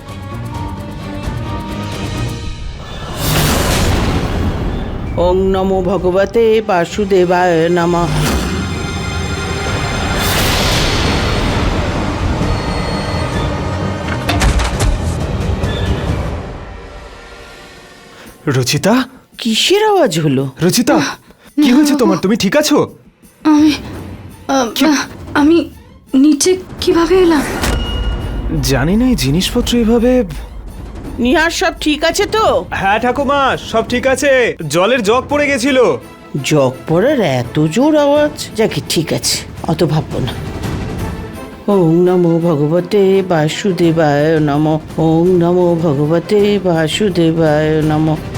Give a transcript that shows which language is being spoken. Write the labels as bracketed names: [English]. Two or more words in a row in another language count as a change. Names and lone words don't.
[Sanskrit] ওং নমো ভগবতে বাসুদেবায় নমঃ। [Bangla] রুচিতা, কিসের আওয়াজ হলো? রুচিতা, কি হয়েছে তোমার? তুমি ঠিক আছো? আমি নিচে কিভাবে এলাম? জানি না এই জিনিসপত্র এভাবে। নিহার সব ঠিক আছে তো? হ্যাঁ ঠাকুমা, সব ঠিক আছে। জলের জগ পড়ে গেছিল। জগ পড়ার এত জোর আওয়াজ? যাকে ঠিক আছে, অত ভাববো না। [Sanskrit] ওং নমো ভগবতে বাসুদেবায় নমঃ। ওং নমো ভগবতে বাসুদেবায় নমঃ।